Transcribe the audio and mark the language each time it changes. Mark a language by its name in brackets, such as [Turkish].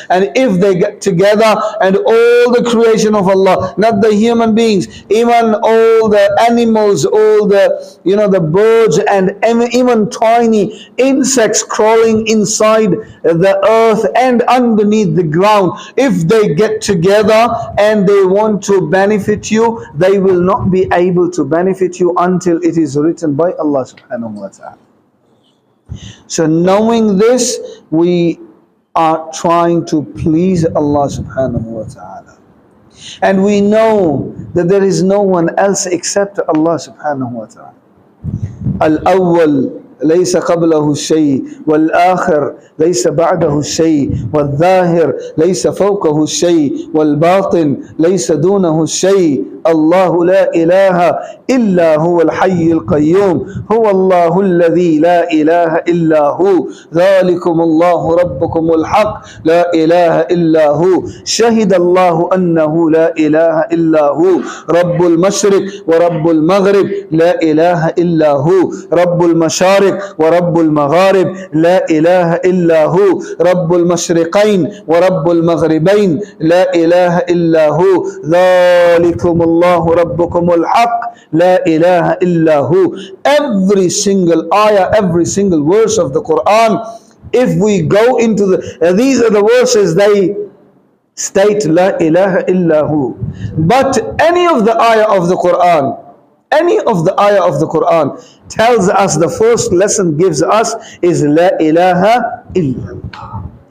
[English] And if they get together and all the creation of Allah, not the human beings, even all the animals, all the birds, and even tiny insects crawling inside the earth and underneath the ground, if they get together and they want to benefit you, they will not be able to benefit you until it is written by Allah subhanahu wa ta'ala. So knowing this, we are trying to please Allah subhanahu wa ta'ala. And we know that there is no one else except Allah subhanahu wa ta'ala. [Arabic] Al-awwal ليس قبله الشيء والآخر ليس بعده الشيء والظاهر ليس فوقه الشيء والباطن ليس دونه الشيء الله لا إله إلا هو الحي القيوم هو الله الذي لا إله إلا هو ذلكم الله ربكم الحق لا إله إلا هو شهد الله أنه لا إله إلا هو رب المشرق ورب المغرب لا إله إلا هو رب المشارق المشارق ورب المغارب لا إله إلا هو رب المشرقين ورب المغربين لا إله إلا هو ذلكم الله ربكم الحق لا إله إلا هو. [English] Every single ayah, every single verse of the Quran, if we go into these are the verses, they state La ilaha illahu. But any of the ayah of the Quran, any of the ayah of the Quran tells us, the first lesson gives us is La ilaha illallah.